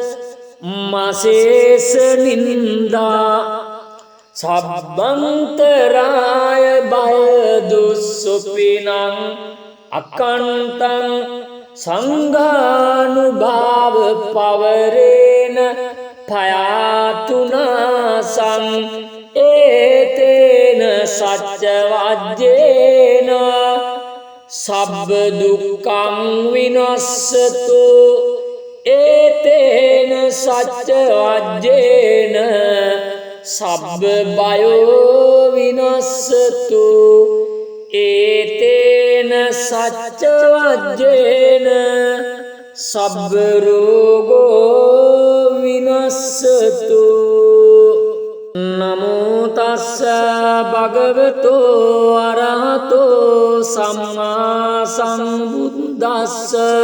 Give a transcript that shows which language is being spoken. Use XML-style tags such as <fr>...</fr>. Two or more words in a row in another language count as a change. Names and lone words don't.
<pi>මසේස නින්දා සබ්බන්තරාය භය දුස්සුපිනං අකන්තං සංඝානුභාව පවරේන පයාතුනාසං ඒතේන සච්ච වජ්ජේන සබ්බ දුක්ඛං විනස්සතු ඒතේන සච්ච වජ්ජේන සබ්බ බයෝ විනස්සතු ඒතේන සච්ච වජ්ජේන සබ්බ රෝගෝ විනස්සතු නමෝ තස්ස භගවතෝ අරහතෝ සම්මා සම්බුද්දස්ස</pi>